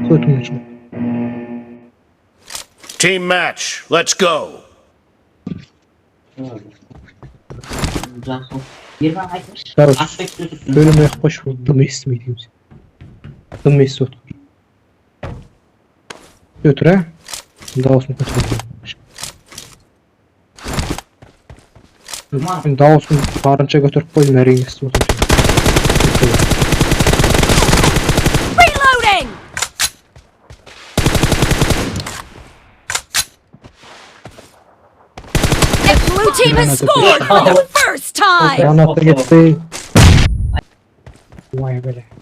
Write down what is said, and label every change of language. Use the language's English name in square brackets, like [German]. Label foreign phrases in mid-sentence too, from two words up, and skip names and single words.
[Kazakh] Қой төмен шығып. [English] Team match, let's go. [Kazakh] Короче, сөйлемей-ақ қойшы, дым естімейді дейміз. Дым естіп отыр. Өтір, ә? Дауысын көтеріп. Дауысын барынша көтеріп қойдым, әрең естіп отыр. [English] Team has scored for the first time! [Kazakh] Гранаты кетті. Ой, бәле.